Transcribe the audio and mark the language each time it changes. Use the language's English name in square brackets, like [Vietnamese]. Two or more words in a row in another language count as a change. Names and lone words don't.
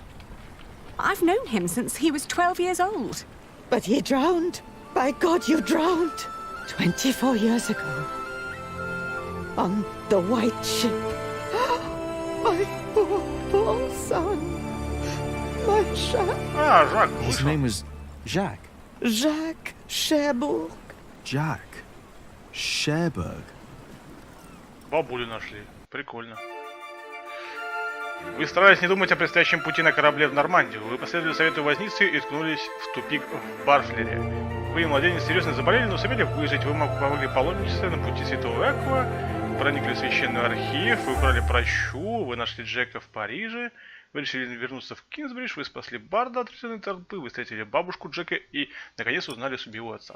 [English] I've known him since he was 12 years old. But he drowned. By God, you drowned. 24 years ago. On the white ship. My poor son. My Jacques. [Russian] А, Жак, [English] His [Russian] вышел. [English] name was Jacques. Jacques Cherbourg. Jack. Cherbourg. [Russian] Бабулю нашли. Прикольно. Вы старались не думать о предстоящем пути на корабле в Нормандию. Вы последовали совету возницы и ткнулись в тупик в Барфлере. Вы и младенец серьезно заболели, но сумели выжить. Вы помогли паломничеству на пути Святого Эква, проникли в священный архив, вы украли прощу, вы нашли Джека в Париже, вы решили вернуться в Кингсбридж, вы спасли Барда от трясенной толпы, вы встретили бабушку Джека и, наконец, узнали судьбу отца.